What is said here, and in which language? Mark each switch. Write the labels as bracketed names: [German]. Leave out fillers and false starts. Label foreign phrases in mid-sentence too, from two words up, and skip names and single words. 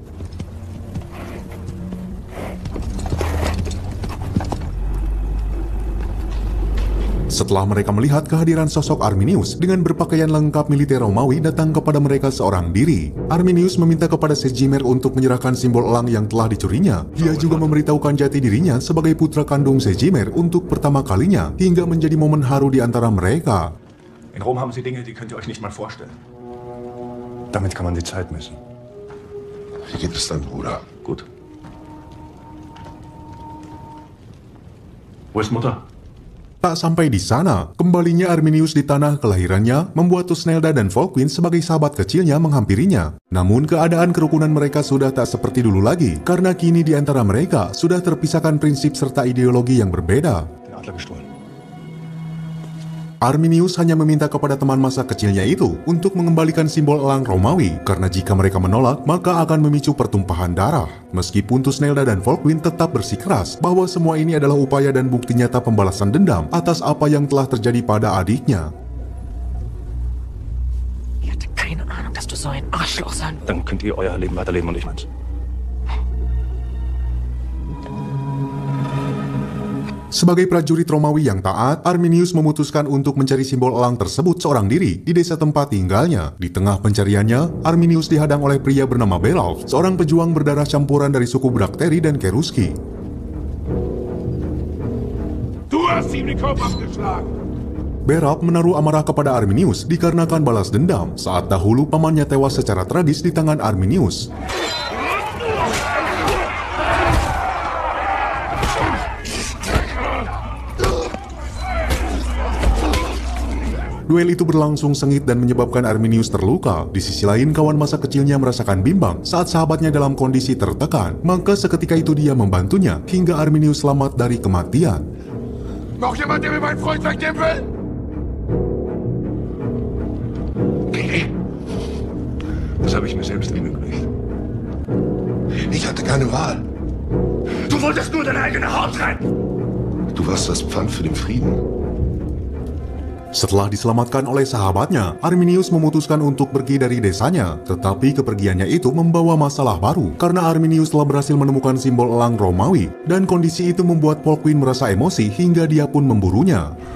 [Indonesian] Setelah mereka melihat kehadiran sosok Arminius dengan berpakaian lengkap militer Romawi datang kepada mereka seorang diri, Arminius meminta kepada Segimer untuk menyerahkan simbol elang yang telah dicurinya. Dia juga memberitahukan jati dirinya sebagai putra kandung Segimer untuk pertama kalinya, hingga menjadi momen haru di antara mereka. [German] In Rom haben sie Dinge, die könnt ihr euch nicht mal vorstellen. Damit kann man die Zeit messen. Wie geht es deinem Bruder? Gut. Wo ist Mutter? [Indonesian] Tak sampai di sana, kembalinya Arminius di tanah kelahirannya membuat Thusnelda dan Volkwin sebagai sahabat kecilnya menghampirinya. Namun keadaan kerukunan mereka sudah tak seperti dulu lagi, karena kini di antara mereka sudah terpisahkan prinsip serta ideologi yang berbeda. [German] Den Adler gestohlen. [Indonesian] Arminius hanya meminta kepada teman masa kecilnya itu untuk mengembalikan simbol elang Romawi, karena jika mereka menolak, maka akan memicu pertumpahan darah. Meskipun Thusnelda dan Volkwin tetap bersikeras bahwa semua ini adalah upaya dan bukti nyata pembalasan dendam atas apa yang telah terjadi pada adiknya. [German] Ich hatte keine Ahnung, dass du so ein Arschloch sein. Dann könnt ihr euer Leben weiterleben und ich meins. [Indonesian] Sebagai prajurit Romawi yang taat, Arminius memutuskan untuk mencari simbol elang tersebut seorang diri di desa tempat tinggalnya. Di tengah pencariannya, Arminius dihadang oleh pria bernama Beralf, seorang pejuang berdarah campuran dari suku Brakteri dan Keruski. [German] Du hast ihm den Kopf abgeschlagen! [Indonesian] Beralf menaruh amarah kepada Arminius dikarenakan balas dendam saat dahulu pamannya tewas secara tragis di tangan Arminius. Duel itu berlangsung sengit dan menyebabkan Arminius terluka. Di sisi lain, kawan masa kecilnya merasakan bimbang saat sahabatnya dalam kondisi tertekan. Maka seketika itu dia membantunya hingga Arminius selamat dari kematian. [German] Noch jemand, der mir meinen Freund wegnehmen will? Okay. Das habe ich mir selbst ermöglicht. Ich hatte keine Wahl. Du wolltest nur deine eigene Haut retten! Du warst das Pfand für den Frieden. [Indonesian] Setelah diselamatkan oleh sahabatnya, Arminius memutuskan untuk pergi dari desanya. Tetapi kepergiannya itu membawa masalah baru, karena Arminius telah berhasil menemukan simbol elang Romawi, dan kondisi itu membuat Volkwin merasa emosi hingga dia pun memburunya.